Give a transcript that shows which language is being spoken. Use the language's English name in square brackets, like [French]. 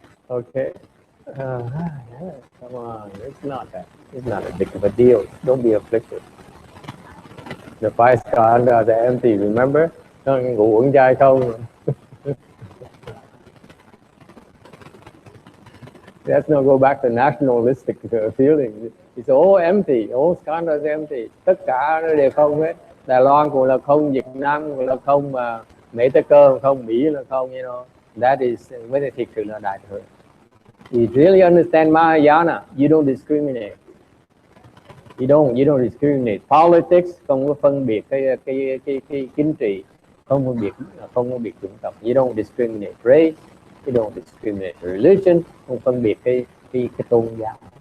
[English] Okay. Come on, it's not a big of a deal. Don't be afflicted. The five skandhas are empty, remember? [Vietnamese] Ngủ uống chai không. [English] Let's not go back to nationalistic feeling. It's all empty, all skandhas empty. [Vietnamese] Tất cả nó đều không hết. Đài Loan cũng là không, Việt Nam cũng là không, mà Mỹ Tây Cơ không, Mỹ là không, [English] That is [Vietnamese] với thực sự là đại thừa. [English] You really understand Mahayana, you don't discriminate. You don't discriminate. [Vietnamese] Politics không có phân biệt cái chính trị, không phân biệt chủng tộc. [English] You don't discriminate race, you don't discriminate religion, [Vietnamese] không phân biệt cái tôn giáo.